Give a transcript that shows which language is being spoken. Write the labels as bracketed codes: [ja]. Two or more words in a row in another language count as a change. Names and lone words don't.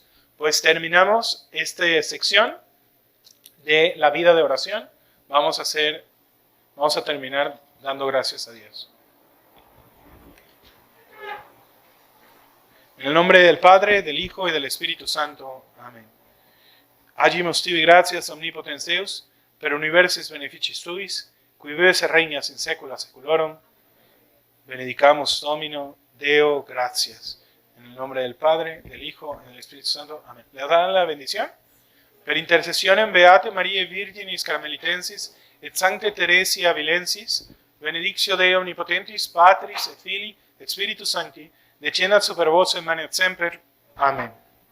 [es] Pues terminamos esta sección de la vida de oración. Vamos a terminar dando gracias a Dios. En el nombre del Padre, del Hijo y del Espíritu Santo. Amén. [la] Agimus tibi gratias omnipotens Deus, per universis beneficis tuis, qui vives et regnas in saecula saeculorum. Benedicamus Domino, Deo gratias. [es] En el nombre del Padre, del Hijo y del Espíritu Santo. Amén. ¿Le dan la bendición? [la] Per intercessionem Beate Mariae Virginis Carmelitensis et Sancte Teresi Avilensis, benedictio Dei omnipotentis, Patris et Filii et Spiritus Sancti, descendat super vos et manet semper. [es] Amén.